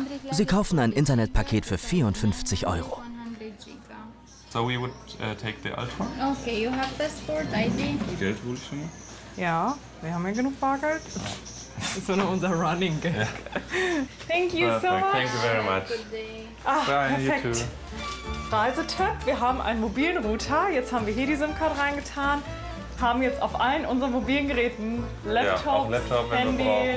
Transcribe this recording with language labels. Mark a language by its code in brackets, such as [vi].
[de] Sie kaufen ein Internetpaket für 54 Euro. [en] So we would take the ultra. Okay, you have passport, ID. [de] Geld hol ich schon. Ja, wir haben ja genug Bargeld. Das ist nur unser Running Gag. [en] Thank you so much. Thank you very much. [de] Ah, perfekt. Reisetipp, wir haben einen mobilen Router. Jetzt haben wir hier die SIM-Card reingetan. Wir haben jetzt auf allen unseren mobilen Geräten Laptop, Handy,